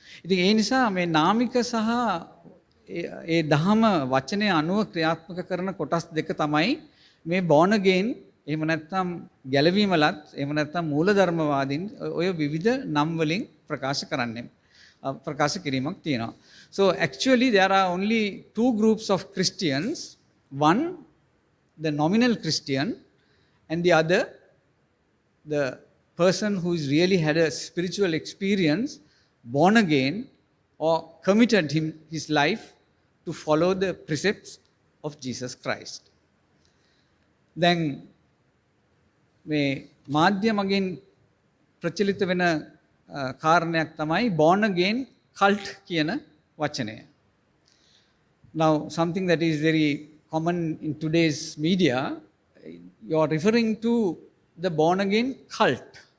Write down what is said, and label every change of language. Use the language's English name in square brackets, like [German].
[Sinhala] ඉතින් ඒ නිසා මේ නාමික සහ ඒ දහම වචනය අනුව ක්‍රියාත්මක කරන කොටස් දෙක තමයි මේ born again එහෙම නැත්නම් ගැලවීමලත් එහෙම නැත්නම් මූලධර්මවාදීන් ඔය විවිධ නම් වලින් ප්‍රකාශ කිරීමක් තියෙනවා. [English] So actually there are only two groups of Christians. One, the nominal Christian, and the other, the person who is really had a spiritual experience, born again, or committed his life to follow the precepts of Jesus Christ. [Sinhala] Then මේ මාධ්‍ය මගින් ප්‍රචලිත වෙන කාරණයක් තමයි born again cult කියන වචනය. [English] Now something that is very common in today's media, you are referring to the born again cult.